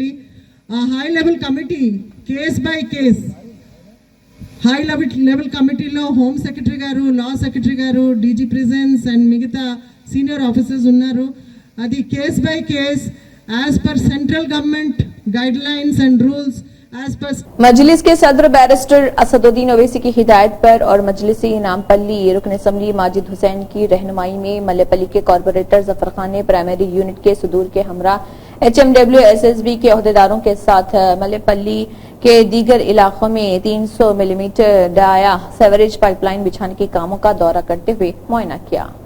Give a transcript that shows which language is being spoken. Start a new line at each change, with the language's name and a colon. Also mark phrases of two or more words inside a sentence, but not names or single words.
Telugu: ఆ
English: high level committee case by case, high level committee home secretary
Telugu: గారు,
English: law secretary
Telugu: గారు,
English: DG prisons and
Telugu: మిగతా
English: senior officers
Telugu: ఉన్నారు.
English: అది case by case as per central government guidelines and rules
Urdu: مجلس کے صدر بیرسٹر اسدالدین اویسی کی ہدایت پر اور مجلسی نامپلی رکن اسمبلی ماجد حسین کی رہنمائی میں ملے پلی کے کارپوریٹر ظفر خان نے
English: primary unit
Urdu: کے صدور کے ہمراہ HMW SSB کے عہدیداروں کے ساتھ ملے پلی کے دیگر علاقوں میں 300 ملی میٹر ڈایا
English: sewerage pipeline
Urdu: بچھانے کے کاموں کا دورہ کرتے ہوئے معائنہ کیا۔